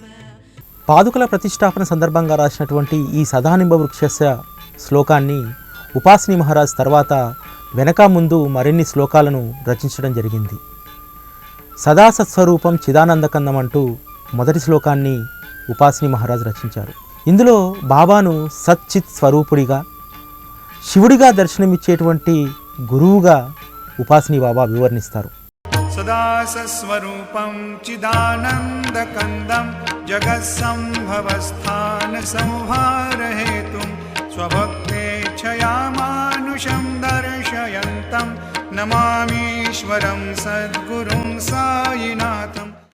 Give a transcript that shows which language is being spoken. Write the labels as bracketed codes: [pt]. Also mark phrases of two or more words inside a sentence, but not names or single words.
[te] పాదుకల ప్రతిష్టాపన సందర్భంగా రాసినటువంటి ఈ [sa] సదానింబ వృక్షస్య [te] శ్లోకాన్ని ఉపాసిని మహారాజ్ తర్వాత వెనక ముందు మరిన్ని శ్లోకాలను రచించడం జరిగింది. [sa] సదా సత్స్వరూపం చిదానందకందం [te] అంటూ మొదటి శ్లోకాన్ని ఉపాసిని మహారాజ్ రచించారు. ఇందులో బాబాను సచ్చిత్ స్వరూపుడిగా, శివుడిగా దర్శనమిచ్చేటువంటి గురువుగా ఉపాసిని బాబా వివరణిస్తారు. [sa] सदा सस्वरूपं चिदानन्दकन्दं जगत्सम्भवस्थान संहारहेतुं स्वभक्तेच्छया मानुषं दर्शयन्तं नमामीश्वरं सद्गुरुं सायिनाथम्.